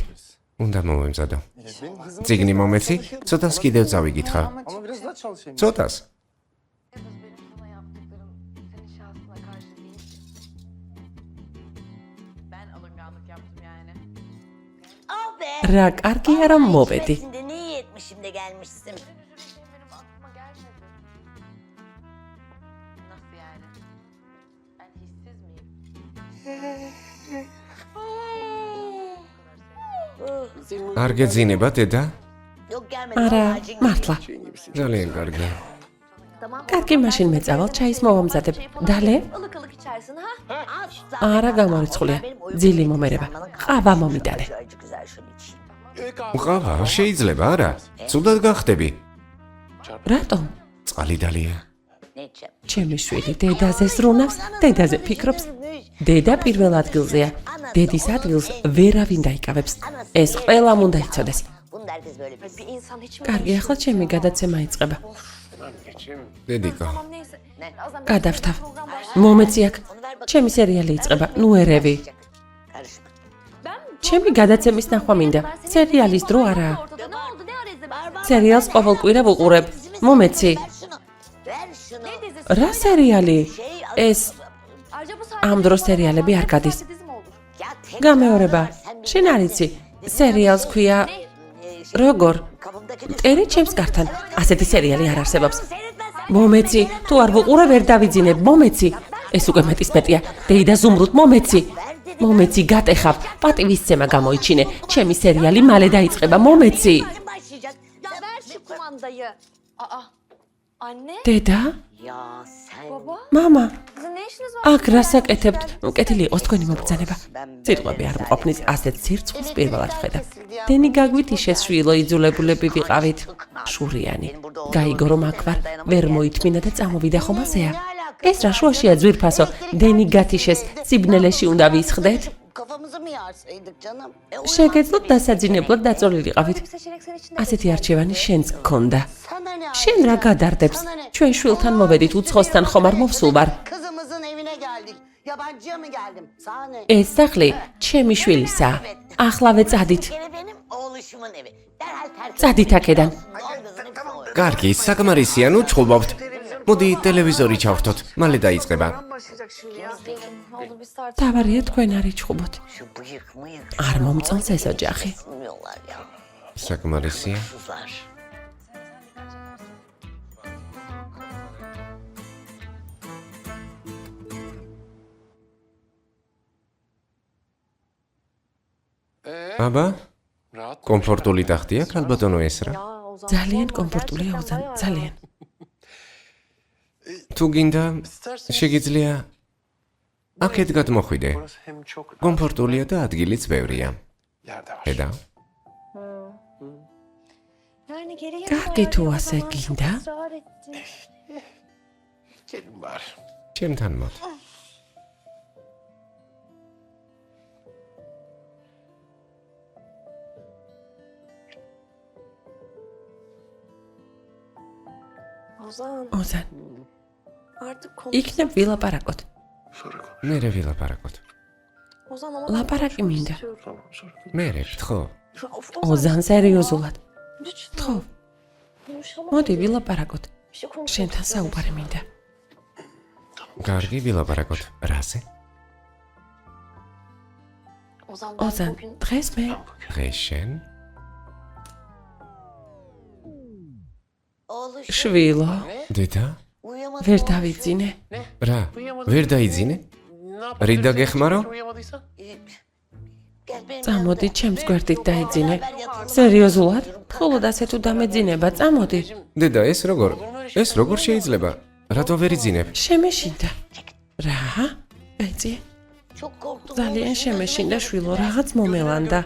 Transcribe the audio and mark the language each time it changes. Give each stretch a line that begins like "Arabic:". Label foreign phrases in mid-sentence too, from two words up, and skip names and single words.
Georgian: უნდა მოვემზადო. წიგნი მომეცი? ცოტას კიდევ წავიგითხა. ცოტას. რა კარგია რომ მოვედი.
Turkish: Şimdi ne iyi etmişim de gelmişsin. Nasıl yani? Ben hissiz miyim?
Georgian: არ გეძინება დედა?
Turkish: Yok gelmedi.
Georgian: არა,
Turkish: vallahi cin
Georgian: მართლა. ძალიან კარგი.
Turkish: Tamam.
Georgian: კარგი, მაშინ მეწავალ ჩაის მოვამზადებ. დალე?
Turkish: Ilık ılık içersin ha?
Georgian: არა გამორიცხულია. ძილი მომერება. ყავა მომიტანე.
Turkish: Güzel şunu içeyim.
Georgian: ყავა შეიძლება არა? ცუდად გახდები. რატომ? წყალი დალია.
Turkish: Ne içeceğim?
Georgian: ჩემი შვილი დედაზე ზრუნავს, დედაზე ფიქრობს. დედა პირველ ადგილზეა. დედის ადგილს ვერავინ დაიკავებს. ეს ყველამ უნდა იცოდეს.
Turkish: Bunu da herkes böyle bilsin. Bir insan hiç mi?
Georgian: კარგი, ახლა ჩემი გადაცემა იწყება. დედიკო.
Turkish: Tamam neyse. O zaman
Georgian: გადავთავ. მომეცი აქ. ჩემი სერიალი იწყება. ნუ ერევი.
Turkish: Karışma.
Georgian: ჩემი გადაცემის ნახვა მინდა. სერიალის დრო არაა.
Turkish: ortada ne oldu? Ne ara izlemedin?
Georgian: სერიალს ყოველ კვირა ვუყურებ. მომეცი.
Turkish: Ver şunu. Ne dizisi?
Georgian: რა სერიალი? ეს
Turkish: Ayrıca bu
Georgian: ამ დროს სერიალები არ გადის.
Turkish: dizi mi olur? Ya tek
Georgian: გამეორება. შენ არ იცი. სერიალს ქვია როგორ?
Turkish: kapımdaki
Georgian: მტერი ჩემს გართან. ასეთი სერიალი არ არსებობს. მომეცი, თუ არ ვუყურე ვერ დავიძინებ. მომეცი. ეს უკვე მეტისმეტია. დეიდა ზუმრუთ მომეცი. მომეცი გატეხავ. პატივისცემა გამოიჩინე. ჩემი სერიალი მალე დაიწყება. მომეცი.
Turkish: başlayacak. Ya ver şu kumandayı. Aa. Anne?
Georgian: დედა?
Turkish: Ya sen. Baba?
Georgian: მამა,
Turkish: Sizin ne işiniz var?
Georgian: აქ რასაკეთებთ? კეთილი იყოს თქვენი მობრძანება. სიტყვები არ მყოფნის ასეთ სირცხვილს პირველად ვხედავ. დენი გაგვიტიშეს შვილო იძულებულები ვიყავით. შურიანი. გაიგო რომ აქ ვარ, ვერ მოითმინა და წამოვიდა ხომ ასეა. ეს რა შუაშია ძვირფასო? დენი გათიშეს, სიბნელეში უნდა ვისხდეთ?
Turkish: Kafamızı mı yarsaydık canım?
Georgian: შეგეძლოთ დასაძინებლად დაწოლილიყავით.
Turkish: Seçenek senin için.
Georgian: ასეთი არჩევანი შენც გქონდა.
Turkish: Sana ne?
Georgian: შენ რა გადარდებს? ჩვენ შვილთან მოვედით უცხოსთან ხომ არ მოვსულ ვარ.
Turkish: Kızımızın evine geldik. Yabancıya mı geldim? Sana ne?
Georgian: ეს სახლი ჩემი შვილისა. ახლავე წადით.
Turkish: Evi benim oğluşumun evi. Derhal terk
Georgian: წადით აქედან. კარგი, საკმარისია, ნუ ჩხუბობთ. მოდი ტელევიზორი ჩავხტოთ. მალე დაიწყება.
Turkish: Ne olur biz tartışalım.
Georgian: თავარია თქვენ არ იჩხუბოთ.
Turkish: Şu bıyık mıyık
Georgian: არ მომწონს ეს ოჯახი.
Turkish: bilmiyorlar ya.
Georgian: საკმარისია.
Turkish: Kızlar.
Georgian: აბა,
Turkish: Rahat.
Georgian: კომფორტული ტახტია, ქალბატონო ეს რა. ძალიან კომფორტულია უზან, ძალიან. თუ გინდა, შეგიძლია აქეთ გადმოხვიდე.
Turkish: Burası hem çok
Georgian: კომფორტულია და ადგილიც ბევრია.
Turkish: yerde var.
Georgian: ხედავ.
Turkish: Yani geriye
Georgian: კარგი თუ ასე გინდა?
Turkish: ısrar ettin. Gelin bari.
Georgian: ჩემთან მოდ.
Turkish: Ozan
Georgian: ოზან,
Turkish: artık
Georgian: იქნებ ვილაპარაკოთ.
Turkish: Sonra konuş.
Georgian: მერე ვილაპარაკოთ.
Turkish: Ozan ama
Georgian: ლაპარაკი მინდა.
Turkish: Tamam, sonra konuş.
Georgian: მერე, ხო?
Turkish: Of,
Georgian: ოზან სერიოზულად.
Turkish: lütfen.
Georgian: ხო,
Turkish: Konuşalım.
Georgian: მოდი ვილაპარაკოთ.
Turkish: Bir şey konuşalım.
Georgian: შენთან საუბარი მინდა. კარგი, ვილაპარაკოთ. რაზე?
Turkish: Ozan ben
Georgian: ოზან,
Turkish: bugün
Georgian: დღეს მე დღეს შენ?
Turkish: Oğluşum
Georgian: შვილო, დედა?
Turkish: uyumadı.
Georgian: ვერ დავიძინე. რა? ვერ დაიძინე?
Turkish: Ne yapalım?
Georgian: რიდა გეხმარო?
Turkish: Uyuyamadıysan? Gel benim
Georgian: წამოდი ჩემს გვერდით დაიძინე. სერიოზულად? მხოლოდ ასე თუ დამეძინება, წამოდი. დედა, ეს როგორ შეიძლება? რატო ვერ იძინებ? შემეშინდა. რა? ეწი? ძალიან შემეშინდა შვილო, რაღაც მომელანდა.